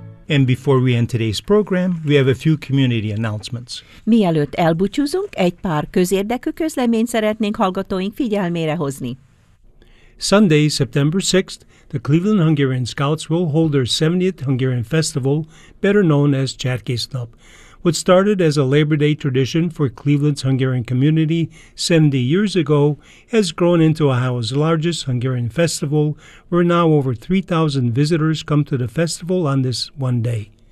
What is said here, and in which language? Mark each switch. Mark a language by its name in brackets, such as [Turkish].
[English] And before we end today's program, we have a few community announcements. [Hungarian] Mielőtt elbúcsúzunk, egy pár közérdekű közleményt szeretnénk hallgatóink figyelmére hozni. [English] Sunday, September 6th, the Cleveland Hungarian Scouts will hold their 70th Hungarian Festival, better known as Csátkésznap. What started as a Labor Day tradition for Cleveland's Hungarian community 70 years ago has grown into Ohio's largest Hungarian festival, where now over 3,000 visitors come to the festival on this one day.